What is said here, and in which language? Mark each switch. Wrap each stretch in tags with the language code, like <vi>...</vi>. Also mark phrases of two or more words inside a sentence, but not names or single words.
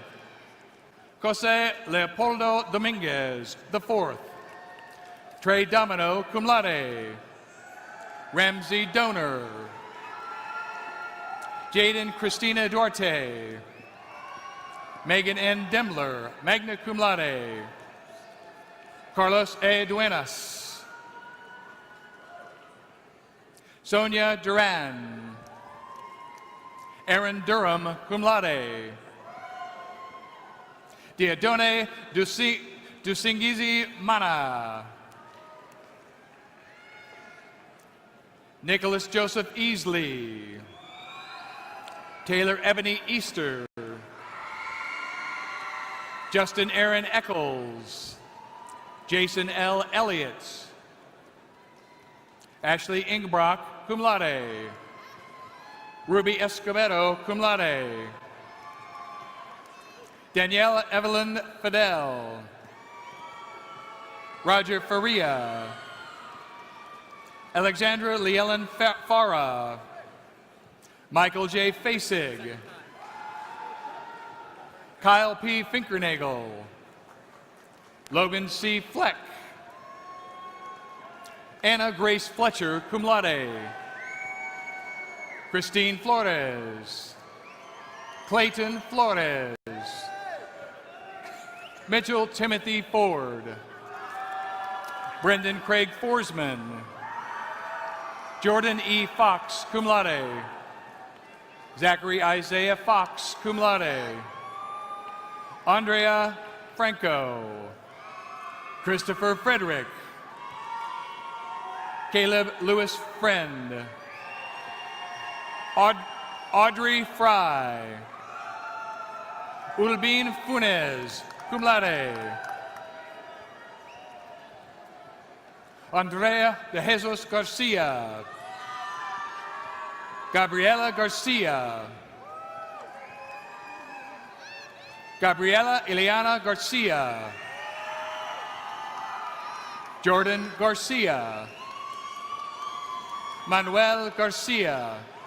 <en>Jose Leopoldo Dominguez, IV. Trey Domino,</en> <la>cum laude.</la> <en>Ramsey Donor. Jaden Christina Duarte. Megan N. Demler,</en> <la>magna cum laude.</la> <en>Carlos A. Duenas. Sonia Duran. Aaron Durham,</en> <la>cum laude.</la> <en>Diadone Dusingizi Mana. Nicholas Joseph Easley. Taylor Ebony Easter. Justin Aaron Eccles. Jason L. Elliott. Ashley Ingbrock,</en> <la>cum laude.</la> <en>Ruby Escobedo,</en> <la>cum laude.</la> <en>Danielle Evelyn Fidel. Roger Faria. Alexandra Leellen Farah. Michael J. Fasig. Kyle P. Finkernagel. Logan C. Fleck. Anna Grace Fletcher,</en> <la>cum laude.</la> <en>Christine Flores. Clayton Flores. Mitchell Timothy Ford. Brendan Craig Forsman. Jordan E. Fox,</en> <la>cum laude.</la> <en>Zachary Isaiah Fox,</en> <la>cum laude.</la> <en>Andrea Franco. Christopher Frederick. Caleb Lewis Friend. Audrey Fry. Ulbin Funes,</en> <la>cum laude.</la> <en>Andrea de Jesus Garcia. Gabriela Garcia. Gabriela Ileana Garcia. Jordan Garcia. Manuel Garcia.</en>